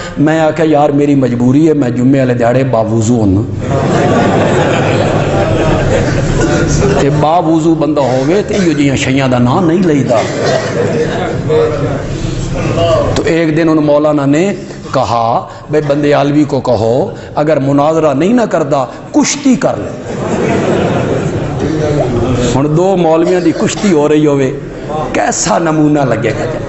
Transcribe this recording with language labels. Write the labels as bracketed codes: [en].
[pa] میں آکھیا یار میری مجبوری ہے, میں جمعے والے دیہڑے باوضو ہونا. تے باوضو بندہ ہوئے تے ایو جیاں شیاں دا نام نہیں لئیدا. [ur] تو ایک دن ان مولانا نے کہا بھئی بندیالوی کو کہو [pa] اگر مناظرہ نہیں نہ کردا کشتی کر لے. ہن 2 مولویاں دی کشتی ہو رہی ہوئے, [ur] کیسا نمونہ لگے گا.